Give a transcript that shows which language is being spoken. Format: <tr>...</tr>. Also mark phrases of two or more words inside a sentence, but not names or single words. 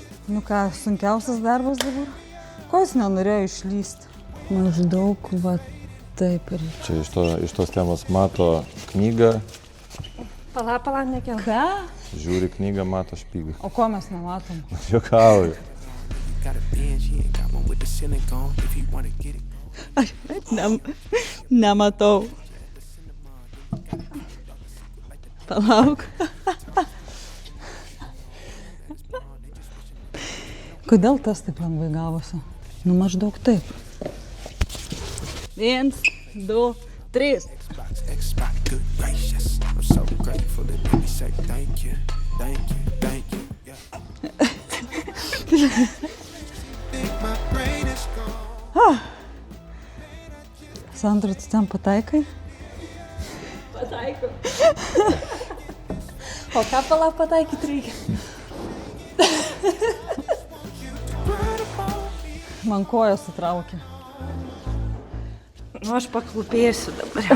<lt>Nu ką, sunkiausias darbas dabar? Ko jis nenorėjo išlysti? Maždaug va taip ir. Čia iš tos temos mato knygą, Pala, nekel. Ką? žiūri knygą, mato špygą. O ko mes nematom? Juokauju.</lt> <en>you got a binge, he ain't got one with the ceiling gone. If you wanna get it,</en> <lt>Aš nematau. Palauk. Kodėl tas taip lengvai gavosi? Nu maždaug taip. 1, 2, 3.</lt> <en>X spot, good gracious. I'm so grateful that made me say thank you, thank you, thank you. Yeah. Think my brain is gone.</en> <lt>Sandra, tu ten pataikai? Pataiko. O ką pala pataikyti reikia? Man koja sutraukė. Nu, aš paklupėsiu dabar.</lt>